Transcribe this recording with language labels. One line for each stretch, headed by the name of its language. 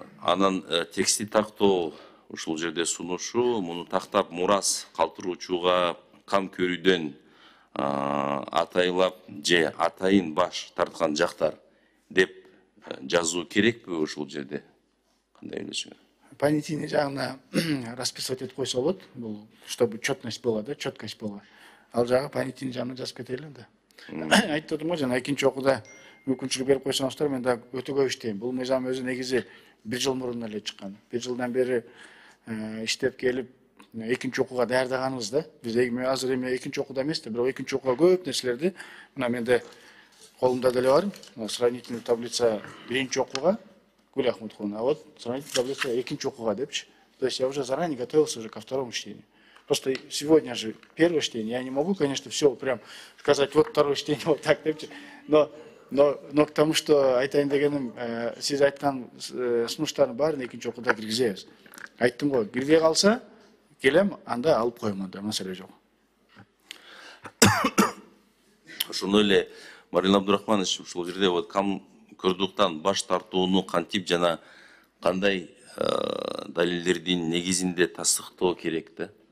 Kyrgyz: Анан текстти тактоо ушул жерде сунушу, муну тактап мурас калтыруучуга кам көрүүдөн атайлап же атайын баш тарткан жактар деп жазуу керекпи ушул жерде? Кандай ойлойсуңар? Понятийный жагына
Russian: расписывать
Kyrgyz: этип койсо болот. Бул
Russian: чтобы четность была, да, четкость была.
Kyrgyz: Ал жагы понятийный жагына жазып кетели да. Айтып отурмун го, жана экинчи окууда мүмкүнчүлүк берип койсоңуздар, мен да өтө көп иштейм. Бул мыйзам өзү негизи 1 жыл мурун эле чыккан. 1 жылдан бери иштеп келип, экинчи окууга даярдаганыбыз да. Биз азыр эми экинчи окууда эмес да, бирок экинчи окууга көп нерселерди мына менде колумда деле бар. Сравнительная таблица биринчи окууга, Гүл Ахматовна,
Russian: а вот
Kyrgyz: сравнительная таблица экинчи окууга депчи.
Russian: То есть я уже заранее готовился уже ко второму чтению. Просто сегодня же первое чтение, я не могу, конечно, все прям сказать, вот второе чтение, вот так
Kyrgyz: депчи.
Russian: Но к тому, что
Kyrgyz: айтайын дегеним, сиз айткан сунуштардын баарын экинчи окууда киргизебиз. Айттым го, кирбей калса, келем, анда алып коем, анда маселе жок. Ошондой эле Марин Абдурахманович, ушул жерде вот кам көрдүктан баш тартууну кантип жана кандай далилдердин негизинде тастыктоо керек да?